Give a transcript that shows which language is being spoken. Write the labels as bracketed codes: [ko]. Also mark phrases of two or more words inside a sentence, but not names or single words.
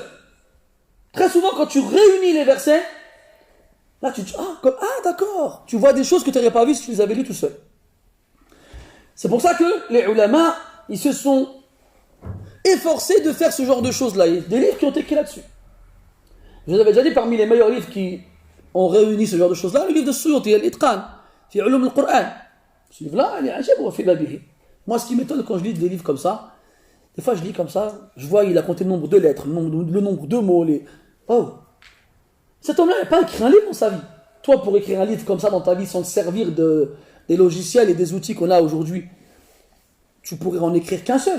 [fr] Très souvent, quand tu réunis les versets, là, tu te dis, d'accord, tu vois des choses que tu n'aurais pas vues si tu les avais lues tout seul. C'est pour ça que les ulama, ils se sont efforcés de faire ce genre de choses-là. Il y a des livres qui ont été écrits là-dessus. Je vous avais déjà dit, parmi les meilleurs livres qui ont réuni ce genre de choses-là, le livre de Suyuti, Al-Itqan, fi ulum al-Qur'an. Ce livre-là, il est [ar] عجب وفي بابه. [fr] Moi, ce qui m'étonne quand je lis des livres comme ça, des fois je lis comme ça, je vois il a compté le nombre de lettres, le nombre de mots, Oh! Cet homme-là n'a pas écrit un livre dans sa vie. Toi, pour écrire un livre comme ça dans ta vie, sans te servir des logiciels et des outils qu'on a aujourd'hui, tu pourrais en écrire qu'un seul.